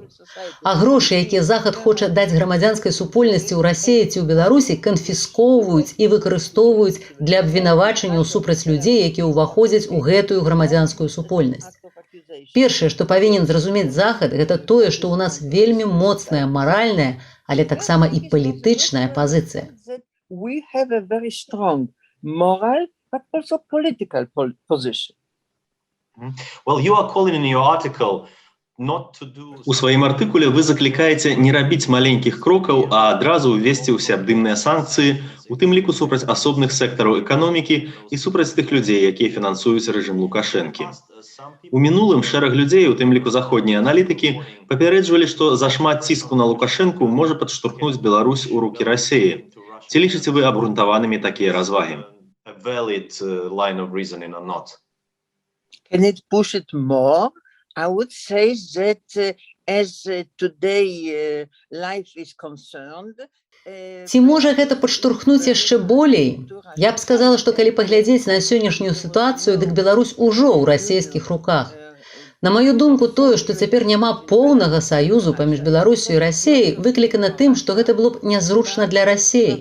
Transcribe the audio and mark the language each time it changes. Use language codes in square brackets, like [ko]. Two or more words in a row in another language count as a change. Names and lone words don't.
[be] А грошы, якія Захад хоча даць грамадзянскай супольнасці ў Расіі ці ў Беларусі, канфіскоўваюць і выкарыстоўваюць для абвінавачанняў супраць людзей, якія ўваходзяць у гэтую грамадзянскую супольнасць. Першае, што павінен зразумець Захад, гэта тое, што ў нас вельмі моцная маральная, але таксама і палітычная пазіцыя. [en] But also political position. Well, you are calling in your article [be] У сваім артыкуле вы заклікаеце не рабіць маленькіх крокаў, а адразу ўвесці ўсеабдымныя санкцыі, у тым ліку супраць асобных сектараў эканомікі і супраць тых людзей, якія фінансуюць рэжым Лукашэнкі. У мінулым шэраг людзей, у тым ліку заходнія аналітыкі, папярэджвалі, што зашмат ціску на Лукашэнку можа падштурхнуць Беларусь у рукі Расіі. Ці лічыце вы абгрунтаванымі такія развагі? [en] Can it push it more? I would say that as today life is concerned, [be] Ці можа гэта падштурхнуць яшчэ болей? Я б сказала, што калі паглядзець на сённяшнюю сітуацыю, дык Беларусь ужо ў расійскіх руках. На маю думку, тое, што цяпер няма поўнага саюзу паміж Беларусю і Расіяй, выклікана тым, што гэта было б нязручна для Расіі.